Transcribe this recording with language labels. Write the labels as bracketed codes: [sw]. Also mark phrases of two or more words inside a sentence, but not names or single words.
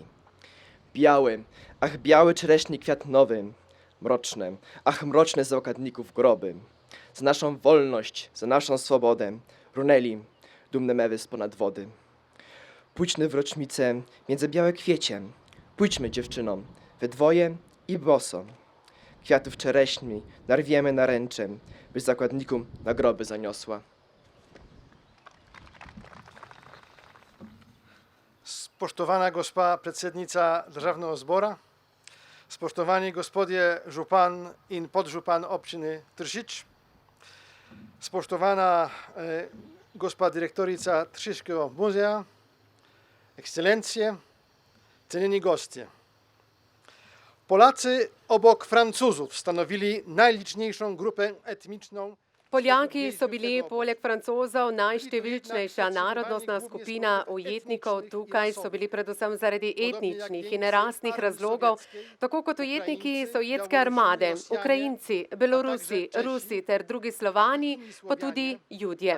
[pl] Biały, ach biały czereśni kwiat nowy, mroczne, ach mroczne z okadników groby, za naszą wolność, za naszą swobodę, runęli dumne mewy spod wody. Pójdźmy w rocznicę między białe kwieciem, pójdźmy, dziewczyno, we dwoje i boso. Kwiatów czereśni narwiemy naręcze, byś zakładnikom na groby zaniosła. [sl] Spoštovana gospa predsednica državnega zbora, spoštovani gospodje župan in podžupan občine Tržič, spoštovana gospa direktorica Tržiškega muzeja, ekscelencije, cenjeni gostje. [pl] Polacy obok Francuzów stanowili najliczniejszą grupę etniczną. [sl] Poljaki so bili poleg Francozov najštevilčnejša narodnostna skupina ujetnikov. Tukaj so bili predvsem zaradi etničnih in rasnih razlogov, tako kot ujetniki sovjetske armade, Ukrajinci, Belorusi, Rusi ter drugi Slovani, pa tudi Judje.